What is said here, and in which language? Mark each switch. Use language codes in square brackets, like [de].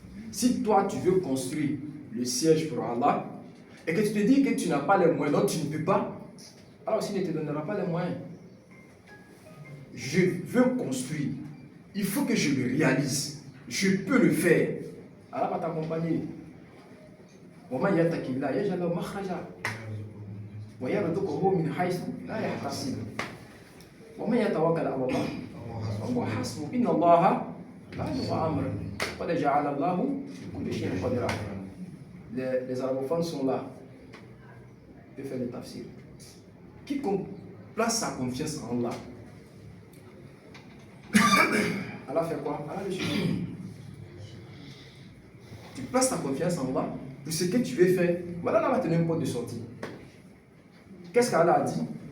[fr] Si toi tu veux construire le siège pour Allah, et que tu te dis que tu n'as pas les moyens, donc tu ne peux pas, alors aussi il ne te donnera pas les moyens. Je veux construire, il faut que je le réalise, je peux le faire. Allah va t'accompagner. [ar] ومن يتق الله يجعل له مخرجا ويرزقه من حيث لا يحتسب ومن يتوكل على الله فهو حسبه إن الله بالغ أمره قد جعل الله كل شيء قدرا. [fr] Les arabophones sont là de faire le tafsir. Quiconque place sa confiance en Allah, Allah fait quoi? Allah le suit. Tu places ta confiance en Allah pour ce que tu veux faire. Voilà, là, va te donner une porte de sortie. Qu'est-ce qu'Allah a dit?